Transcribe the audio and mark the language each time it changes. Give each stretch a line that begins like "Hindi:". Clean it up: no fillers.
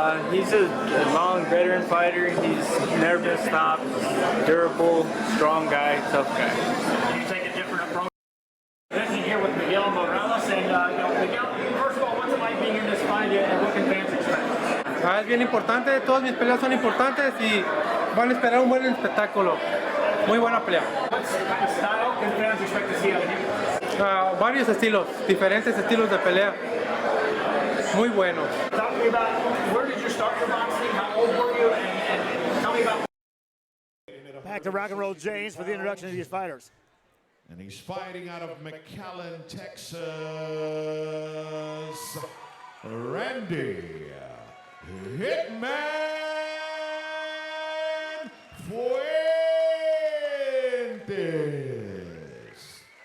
English: He's a long veteran fighter. He's never been stopped. Durable, strong guy, tough guy. You take a different approach. Visiting here with Miguel Morales, and Miguel, first of all, what's it like being in this fight, and what can fans expect?
Spanish: Es bien importante, todas mis peleas son importantes y van a esperar un buen espectáculo. Muy buena pelea.
English: What kind of style can fans expect to see out of you?
Spanish: Varios estilos, diferentes estilos de pelea. Muy buenos.
English: Talk to me about where did you start your boxing, how old were you, and tell me about... Back to Rock and Roll James for the introduction of these fighters. And he's fighting out of McAllen, Texas, Randy Hitman Fuentes.